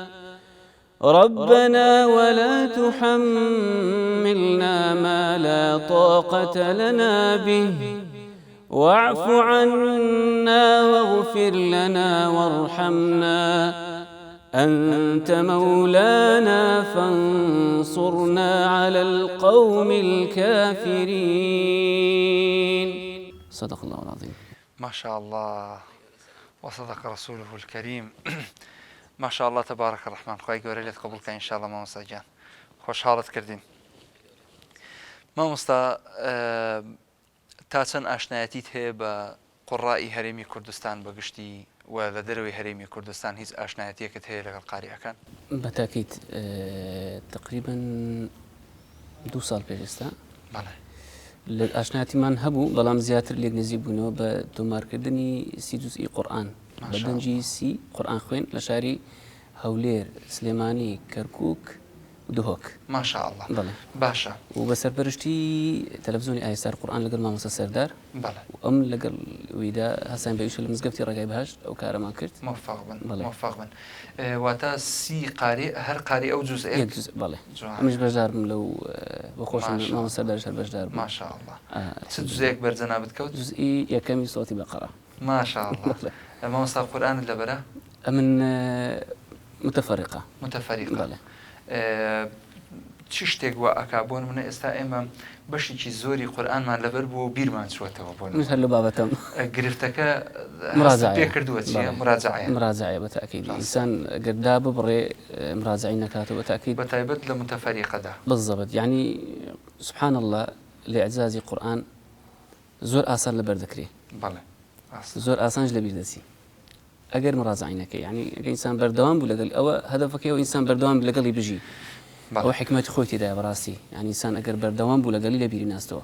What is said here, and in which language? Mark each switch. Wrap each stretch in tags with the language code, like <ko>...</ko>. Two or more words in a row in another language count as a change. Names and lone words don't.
<ar>ربنا ولا تحملنا ما لا طاقة لنا به واعف عنا واغفر لنا وارحمنا أنت مولانا فانصرنا على القوم الكافرين. صدق الله العظيم. ما شاء الله وصدق رسوله الكريم. ما شاء الله تبارك الرحمن.</ar> <ckb>خواهی گەورە لێت قبول کە ئینشاءالله مامۆستا گیان خۆشحاڵت کردین. مامۆستا تا چەند ئاشنایەتیت هەیە بە قوڕائی هەرێمی کوردستان بەگشتی و لە دەرەوەی هەرێمی کوردستان هیچ ئاشنایەتیەکت هەیە لەگەڵ قاریەکان؟ بەتاکید تقریبا 2 ساڵ پێشستا لە ئاشنایەتیمان هەبوو بەڵام زیاتر لێک نزیک بوونەوە بە تۆمارکردنی 30 جوزئی قورئان بە دەنجی 30 قورئان خوێن لە شاری هەولێر، سلێمانی، کەرکووک و دهۆک.</ckb> <ar>ما شاء الله.</ar> <ckb>بەڵێ باشە. و بە سەرپەرشتی تەلەڤیزیۆنی ئایسار قورئان لەگەڵ مامۆستا سەردار. بەڵێ. ئەم لەگەڵ ویدا هەسان بەویشە لە مزگەفتی ڕێگای بەهەشت ئەو کارەمان کرد. موفق بن. موفق بن. واتە 30 قاری هەر قاری ئەو جوزئێک. بەڵێ. ئەمیش بەشدارم لەو بەخۆشم مامۆستا سەرداریش هەر بەشدار بوو.</ckb> <ar>ما شاء الله.</ar> <ckb>چ جوزئێک بەرجەنابت کەوت؟ جوزئی یەکەمی سۆتی بەقەرە.</ckb> <ar>ما شاء الله.</ar> <ckb>مامۆستا قورئانت لەبەرە؟ من متفرقة. بەڵێ. چ شتێک وە ئەکا بۆن منە ئێستا ئێمە بەشێکی زۆری قورئانمان لەبەر بوو و بیرمان چوەتەوە بۆن هەر لە بابەتەم گرفتەکە پێ کردووە چیە؟ مراجعە بەتاکید ئینسان گەردا ببڕێ مراجعی نەکاتەوە بەتاکید بەتایبەت لە متەفەریقەدا.</ckb> <ar>بالضبط يعني سبحان الله</ar> <ckb>لإعجازی قورئان زۆر ئاسان لەبەر دەکرێ. بەڵێ. زۆر ئاسانش لەبیر دەچی ئەگەر مراجعی نەکەی یعنی ئەگەر ئینسان بەردەوام بوو لەگەڵ ئەوە هەدەفەکەیەوە ئینسان بەردەوام لەگەڵی بژی ئەوە حکمەتی خۆی تێدایە بەڕاستی یعنی ئینسان ئەگەر بەردەوام بوو لەگەڵی لەبیری ناستەوە.</ckb>